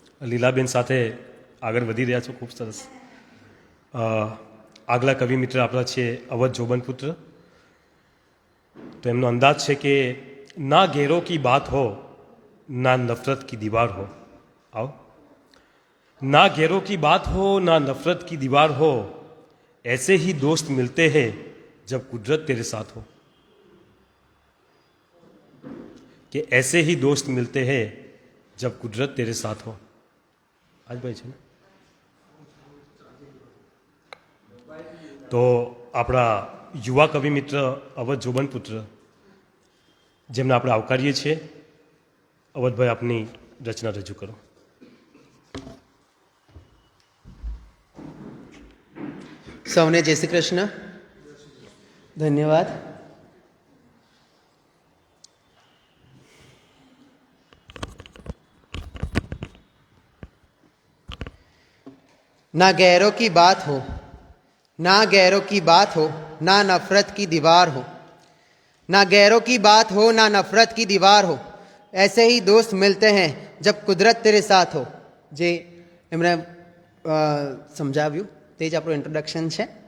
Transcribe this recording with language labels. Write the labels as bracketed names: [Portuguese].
[Gujarati] લીલાબેન સાથે આગળ વધી રહ્યા છો, ખૂબ સરસ. આગલા કવિ મિત્ર આપણા છે અવધ જોબનપુત્ર. તો એમનો અંદાજ છે કે [Hindi] ના ગેરો કી બાત હો ना नफरत की दीवार हो. आओ. ना गैरों की बात हो ना नफरत की दीवार हो, ऐसे ही दोस्त मिलते हैं जब कुदरत तेरे साथ हो. कि ऐसे ही दोस्त मिलते हैं जब कुदरत तेरे साथ हो. आज भाई [Gujarati] છે ને. તો આપણા યુવા કવિ મિત્ર અવધ જોબનપુત્ર, જેમને આપણે આવકારીએ છીએ. અવધભાઈ, આપની રચના રજૂ કરો. સૌને જય શ્રી કૃષ્ણ. ધન્યવાદ. [Hindi] ना गैरों की बात हो, ना गैरों की बात हो, ना नफरत की दीवार हो. ना गैरों की बात हो ना नफरत की दीवार हो, ऐसे ही दोस्त मिलते हैं जब कुदरत तेरे साथ हो. [Gujarati] જે એમણે સમજાવ્યું તે જ આપણું ઇન્ટ્રોડક્શન છે.